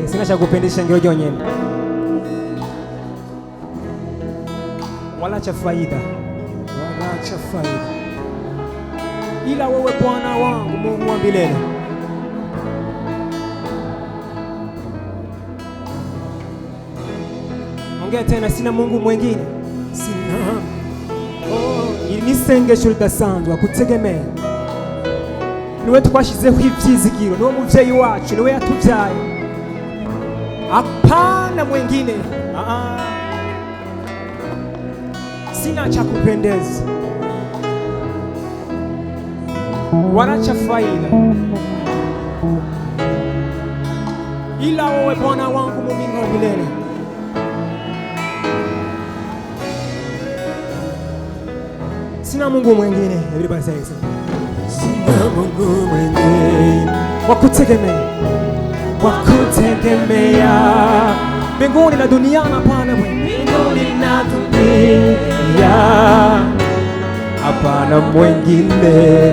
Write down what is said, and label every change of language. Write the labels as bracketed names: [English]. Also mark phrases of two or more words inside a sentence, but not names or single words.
[Swahili] Sina cha kupendesha ngiro jonyene wala cha faida, ila wewe Bwana wangu, Mungu wa milele. Ongea tena, sina Mungu mwingine. Sina. [Rundi] Iri ni isengesho ridasanzwe kutegemea. Niwe twashizeho ibyizigiro, niwe muvyeyi wacu, niwe yatuvyaye, [Swahili] hapana mwingine. Sina cha kupendeza wala cha faida, ila wewe Bwana wangu, Mungu wa milele. Sina Mungu mwingine. [English] Everybody say it. [Swahili] Sina Mungu mwingine wa kutegemea, mbinguni na duniani, hapana mbinguni na dunia, hapana mwingine.